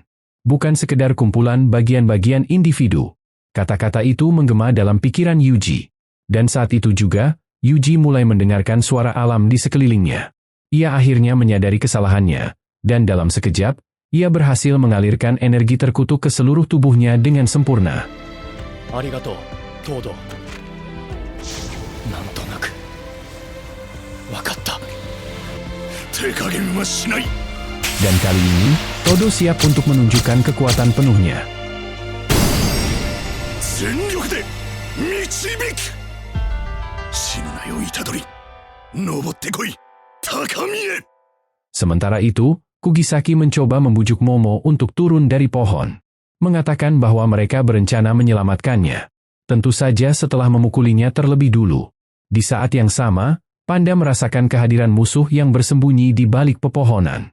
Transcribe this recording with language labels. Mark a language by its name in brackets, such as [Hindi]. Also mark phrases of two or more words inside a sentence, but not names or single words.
[Indonesian] Bukan sekedar kumpulan bagian-bagian individu. Kata-kata itu menggema dalam pikiran Yuji. Dan saat itu juga, Yuji mulai mendengarkan suara alam di sekelilingnya. Ia akhirnya menyadari kesalahannya, dan dalam sekejap, ia berhasil mengalirkan energi terkutuk ke seluruh tubuhnya dengan sempurna. [Japanese] Arigatou, Todo. なんとなく。わかった. 手加減はしない。 [Indonesian] Dan kali ini, Todo siap untuk menunjukkan kekuatan penuhnya. [Japanese] 全力で導く。死ぬなよ虎杖。登ってこい高みへ。 [Indonesian] Sementara itu, Kugisaki mencoba membujuk Momo untuk turun dari pohon. Mengatakan bahwa mereka berencana menyelamatkannya. Tentu saja setelah memukulinya terlebih dulu. Di saat yang sama, Panda merasakan kehadiran musuh yang bersembunyi di balik pepohonan.